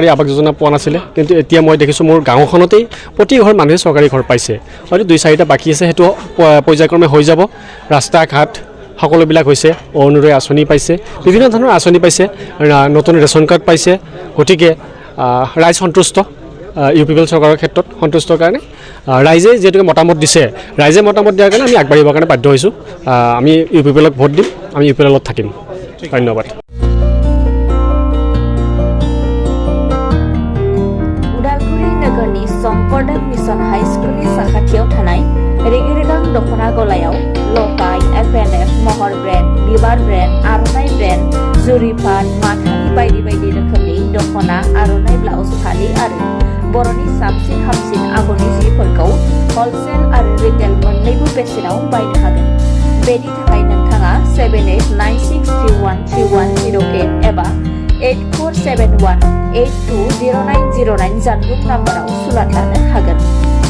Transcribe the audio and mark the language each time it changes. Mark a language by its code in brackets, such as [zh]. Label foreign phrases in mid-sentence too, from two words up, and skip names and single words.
[as] আৱাস যোজনা পোৱা নাছিলে কিন্তু এতিয়া মই দেখিছোঁ মোৰ গাঁওখনতেই প্ৰতি ঘৰ মানুহে চৰকাৰী ঘৰ পাইছে হয়তো 2-4টা বাকী আছে সেইটো পৰ্যায়ক্ৰমে হৈ যাব ৰাস্তা ঘাট সকলোবিলাক হৈছে অৰুণোদয় আঁচনি পাইছে বিভিন্ন ধৰণৰ আঁচনি পাইছে নতুন ৰেচন কাৰ্ড পাইছে গতিকে ৰাইজ সন্তুষ্ট UPPL চৰকাৰৰ ক্ষেত্ৰত সন্তুষ্টৰ কাৰণে ৰাইজে যিহেতুকে মতামত দিছে ৰাইজে মতামত দিয়াৰ কাৰণে আমি আগবাঢ়িবৰ কাৰণে বাধ্য হৈছোঁ আমি UPPLক ভোট দিম আমি UPPLত থাকিম ধন্যবাদ [brx] उदालगुरि नोगोरनि शंकरदेव मिशन हाई स्कुलनि साखाथियाव थानाय रेगिरेगां दख'ना गलायाव लफाय FNF महर ब्रेन्ड बिबार ब्रेन्ड आर'नाइ ब्रेन्ड जुरिपाट माथानि बायदि बायदि रोखोमनि दख'ना आर'नाइ ब्लाउस फालि आरो बर'नि साबसिन हामसिन आगरनि जिफोरखौ हलसेल आरो रिटेल मोन्नैबो बेसेनाव बायनो हागोन बेनि थाखाय नोंथाङा 7896313108 एबा 8471820909 जानबुं नाम्बाराव सुलाद लानो हागोन